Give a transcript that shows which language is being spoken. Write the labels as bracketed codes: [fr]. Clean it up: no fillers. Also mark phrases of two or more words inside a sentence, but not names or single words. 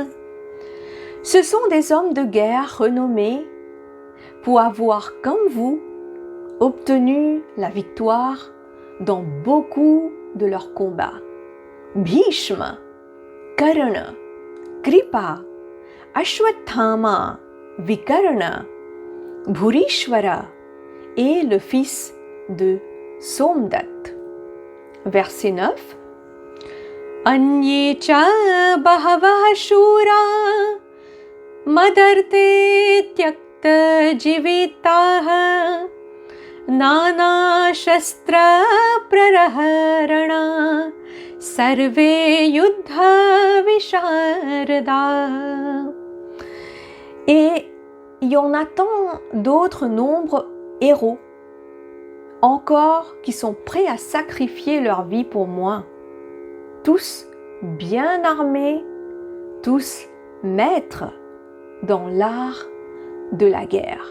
[fr] Ce sont des hommes de guerre renommés pour avoir, comme vous, obtenu la victoire dans beaucoup de leurs combats. Bhishma, Karna, Kripa, Ashwathama, Vikarna, Bhurishvara et le fils de Somdat. Verset 9. [sa] अन्ये च बहवः शूरा मदर्थे त्यक्त जीविताः नाना शस्त्र प्रहरणाः सर्वे युद्ध विशारदाः. [fr] Et il y en a tant d'autres nombres héros encore qui sont prêts à sacrifier leur vie pour moi. Tous bien armés, tous maîtres dans l'art de la guerre.